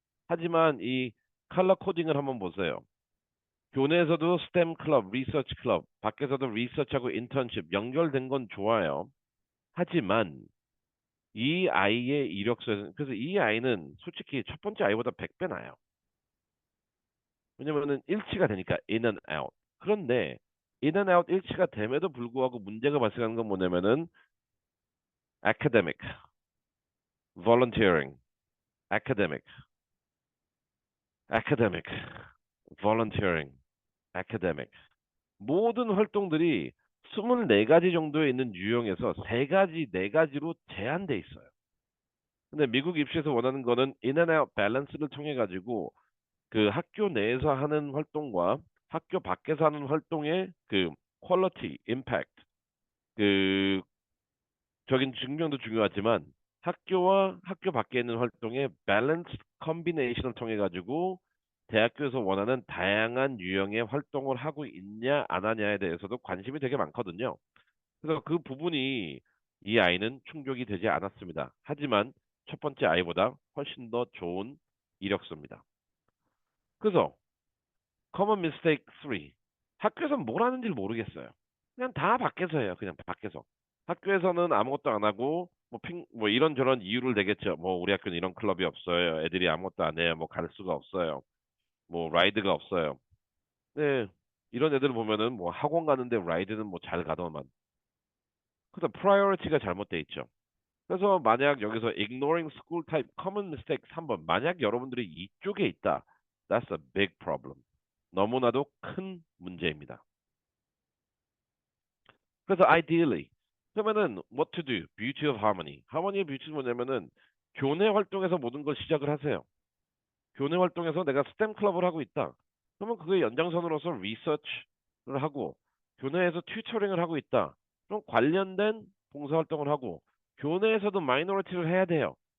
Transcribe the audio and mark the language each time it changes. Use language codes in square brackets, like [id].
[ko] 하지만 이 컬러 코딩을 한번 보세요. 교내에서도 스템 클럽, 리서치 클럽, 밖에서도 리서치하고 인턴십 연결된 건 좋아요. 하지만 이 아이의 이력서에서 그래서 이 아이는 솔직히 첫 번째 아이보다 100배 나아요. 왜냐면은 일치가 되니까 in and out. 그런데 in and out 일치가 됨에도 불구하고 문제가 발생하는 건 뭐냐면은 [en] academic, volunteering, academic, academic, volunteering, academic. [ko] 모든 활동들이 24가지 정도에 있는 유형에서 3가지, 4가지로 제한돼 있어요. 근데 미국 입시에서 원하는 거는 in and out 밸런스를 통해 가지고 그 학교 내에서 하는 활동과 학교 밖에서 하는 활동의 그 퀄리티, 임팩트, 그 적인 증명도 중요하지만 학교와 학교 밖에 있는 활동의 밸런스 컨비네이션을 통해 가지고 대학교에서 원하는 다양한 유형의 활동을 하고 있냐 안 하냐에 대해서도 관심이 되게 많거든요. 그래서 그 부분이 이 아이는 충족이 되지 않았습니다. 하지만 첫 번째 아이보다 훨씬 더 좋은 이력서입니다. 그래서 [en] common mistake 3. [ko] 학교에서 뭘 하는지 모르겠어요. 그냥 다 밖에서 해요. 그냥 밖에서. 학교에서는 아무것도 안 하고 뭐 이런저런 이유를 대겠죠. 뭐 우리 학교는 이런 클럽이 없어요. 애들이 아무것도 안 해요. 뭐 갈 수가 없어요. 뭐 라이드가 없어요. 네. 이런 애들 보면은 뭐 학원 가는데 라이드는 뭐 잘 가더만. 그래서 프라이어리티가 잘못돼 있죠. 그래서 만약 여기서 [en] ignoring school type common mistake [ko] 3번 만약 여러분들이 이쪽에 있다. [en] That's a big problem. [ko] 너무나도 큰 문제입니다. 그래서 ideally 그러면은 [en] what to do? beauty of harmony. [ko] 하모니의 뷰티는 뭐냐면은 교내 활동에서 모든 걸 시작을 하세요. 교내 활동에서 내가 스템 클럽을 하고 있다. 그러면 그게 연장선으로서 리서치를 하고 교내에서 튜터링을 하고 있다. 그럼 관련된 봉사활동을 하고 교내에서도 마이너리티를 해야 돼요.